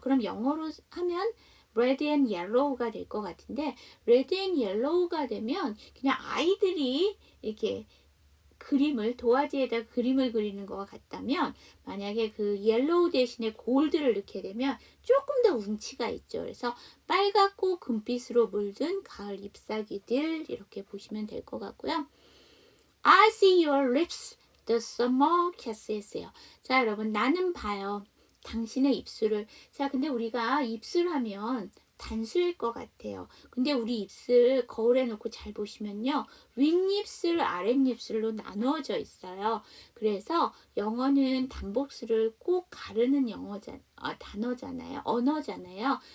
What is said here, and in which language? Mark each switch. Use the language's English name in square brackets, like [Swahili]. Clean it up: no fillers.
[Korean] 그럼 영어로 하면 [English] red and yellow [Korean] 가 될 것 같은데 red and yellow가 되면 그냥 아이들이 이렇게 그림을 도화지에다 그림을 그리는 것과 같다면 만약에 그 옐로우 대신에 골드를 넣게 되면 조금 더 운치가 있죠. 그래서 빨갛고 금빛으로 물든 가을 잎사귀들 이렇게 보시면 될 것 같고요. [English] I see your lips, the summer kisses요. [Korean] 자, 여러분 나는 봐요. 당신의 입술을. 자, 근데 우리가 입술 하면 단수일 것 같아요. 근데 우리 입술 거울에 놓고 잘 보시면요. 윗입술, 아랫입술로 나누어져 있어요. 그래서 영어는 단복수를 꼭 가르는 단어잖아요. 언어잖아요.